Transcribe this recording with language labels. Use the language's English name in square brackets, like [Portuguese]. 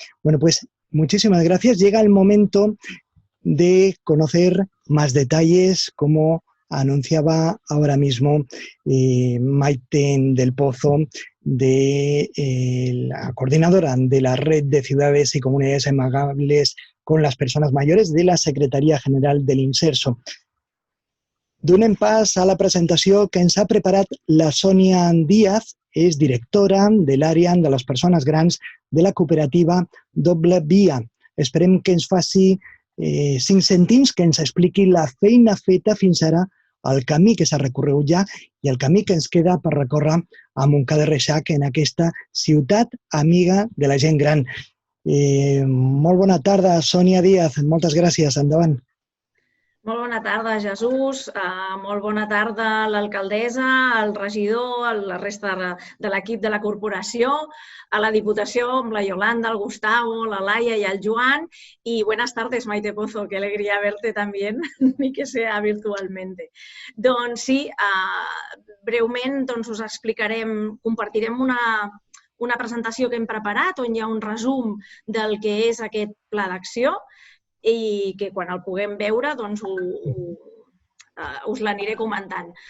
[Spanish] Bueno, pues muchísimas gracias. Llega el momento de conocer más detalles, cómo anunciaba ahora mismo Maite del Pozo, la coordinadora de la Red de Ciudades y Comunidades Amigables con las Personas Mayores de la Secretaria General de l'Inserso. [Catalan] Donem pas a la presentació que ens ha preparat la Sònia Díaz, és directora de l'àrea de les persones grans de la cooperativa Doble Via. Esperem que ens faci 5 cèntims, que ens expliqui la feina feta fins ara, el camí que s'ha recorregut ja i el camí que ens queda per recórrer a Montcada i Reixac en aquesta ciutat amiga de la gent gran. Molt bona tarda, Sònia Díaz. Moltes gràcies. Endavant. Molt bona tarda, Jesús. Molt bona tarda a l'alcaldessa, al regidor, a la resta de l'equip de la corporació, a la Diputació, amb la Yolanda, el Gustavo, la Laia i el Joan. [Spanish] Y buenas tardes, Maite Pozo, qué alegría verte también, ni que sea virtualmente. [Catalan] Doncs sí, breument us explicarem, compartirem una presentació que hem preparat on hi ha un resum del que és aquest pla d'acció i que quan el puguem veure us l'aniré comentant.